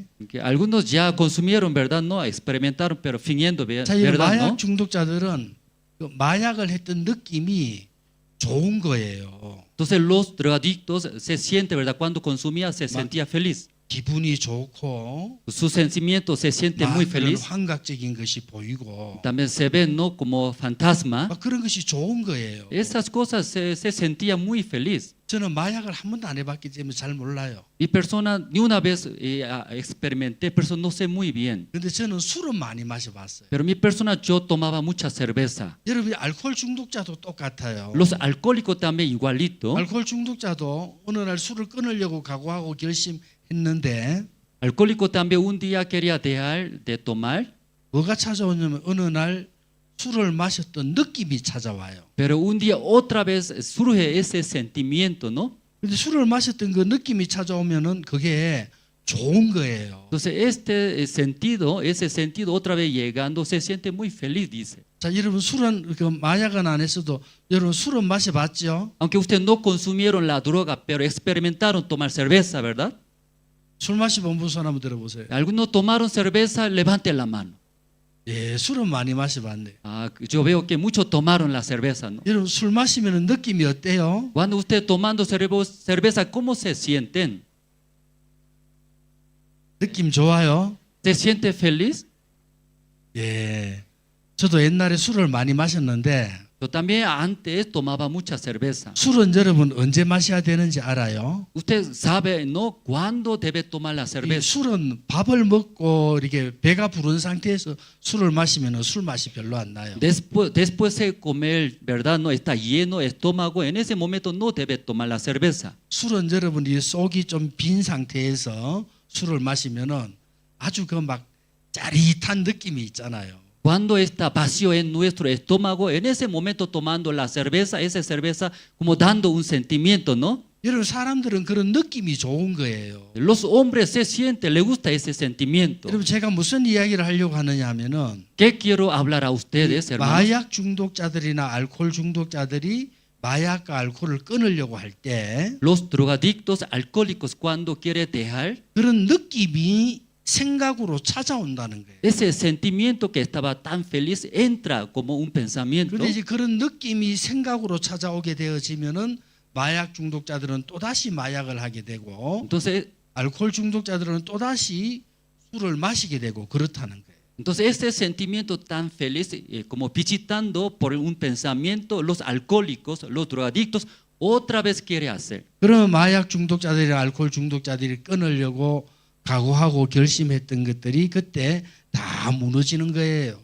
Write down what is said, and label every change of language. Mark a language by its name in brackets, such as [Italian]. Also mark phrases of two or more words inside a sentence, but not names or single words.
[Spanish] Algunos ya consumieron, ¿verdad? No, experimentaron, pero fingiendo, [Korean] 자, 이 [Spanish] ¿verdad? [Korean] 마약 [Spanish] ¿No? [Korean] 중독자들은 그 마약을 했던 느낌이 좋은 거예요. [Spanish] Entonces los drogadictos se siente, ¿verdad? Cuando consumía se sentía feliz. [Korean] 기분이 좋고 [Spanish] Su sentimiento se siente muy feliz. [Korean] 환각적인 것이 보이고 [Spanish] También se ven, ¿no? Como fantasma. [Korean] 그런 것이 좋은 거예요. [Spanish] Esas cosas se sentía muy feliz. [Korean] 저는 마약을 한 번도 안 해봤기 때문에 잘 몰라요. [Spanish] Mi persona ni una vez experimenté, pero no sé muy bien. [Korean] 근데 저는 술은 많이 마셔봤어요. [Spanish] Pero mi persona yo tomaba mucha cerveza. [Korean] 여러분 알코올 중독자도 똑같아요. [Spanish] Los alcohólicos también igualito. [Korean] 알코올 중독자도 어느 날 술을 끊으려고 각오하고 결심했는데 [Spanish] Alcohólico también un día quería dejar de tomar. [Korean] 뭐가 찾아오냐면 어느 날 술을 마셨던 느낌이 찾아와요. [Spanish] Pero un día otra vez surge ese sentimiento, ¿no? [Korean] 근데 술을 마셨던 그 느낌이 찾아오면은 그게 좋은 거예요. [Spanish] Entonces ese sentido otra vez llegando se siente muy feliz, dice. [Korean] 자, 여러분 술은 그 마약은 안 했어도 여러분 술은 마셔봤죠? [Spanish] Aunque ustedes no consumieron la droga, pero experimentaron tomar cerveza, ¿verdad? [Korean] 술 마셔본 분 손 한번 들어보세요. [Spanish] Algunos tomaron cerveza, levanten la mano. [Korean] 예, 술은 많이 마셔봤네. [Spanish] Ah, yo veo que muchos tomaron la cerveza, ¿no? [Korean] 여러분 술 마시면 느낌이 어때요? [Spanish] Cuando ustedes tomando cerveza, ¿cómo se sienten? [Korean] 느낌 좋아요? [Spanish] ¿Se siente feliz? [Korean] 예, 저도 옛날에 술을 많이 마셨는데 [Spanish] Yo también antes tomaba mucha cerveza. [Korean] 술은 여러분 언제 마셔야 되는지 알아요? [Spanish] Usted sabe, ¿no? ¿Cuándo debe tomar la [Korean] 이 [Spanish] cerveza? [Korean] 술은 밥을 먹고 이렇게 배가 부른 상태에서 술을 마시면 술 맛이 별로 안 나요. [Spanish] Después de comer, ¿verdad? No está lleno estómago. En ese momento no debe tomar la cerveza. [Korean] 술은 여러분이 속이 좀 빈 상태에서 술을 마시면은 아주 그 막 짜릿한 느낌이 있잖아요. [Spanish] Cuando está vacío en nuestro estómago, en ese momento tomando la cerveza, esa cerveza como dando un sentimiento, ¿no? [Korean] 여러분 사람들은 그런 느낌이 좋은 거예요. [Spanish] Los hombres se sienten, les gusta ese sentimiento. [Korean] 여러분 제가 무슨 이야기를 하려고 하느냐 하면은 [Spanish] ¿Qué quiero hablar a ustedes, hermanos? [Korean] 마약 중독자들이나 알코올 중독자들이 마약과 알코올을 끊으려고 할 때 [Spanish] Los drogadictos, alcohólicos, cuando quiere dejar, [Korean] 그런 느낌이 생각으로 찾아온다는 거예요. [Spanish] ese sentimiento que estaba tan feliz entra como un pensamiento. [Korean] 그런데 이제 그런 느낌이 생각으로 찾아오게 되어지면은 마약 중독자들은 또다시 마약을 하게 되고 [Spanish] Entonces, [Korean] 알코올 중독자들은 또다시 술을 마시게 되고 그렇다는 거예요. [Spanish] Entonces ese sentimiento tan feliz, como visitando por un pensamiento, los alcohólicos, los drogadictos, otra vez quiere hacer. [Korean] 그러면 마약 중독자들이나 알코올 중독자들이 끊으려고 각오하고 결심했던 것들이 그때 다 무너지는 거예요.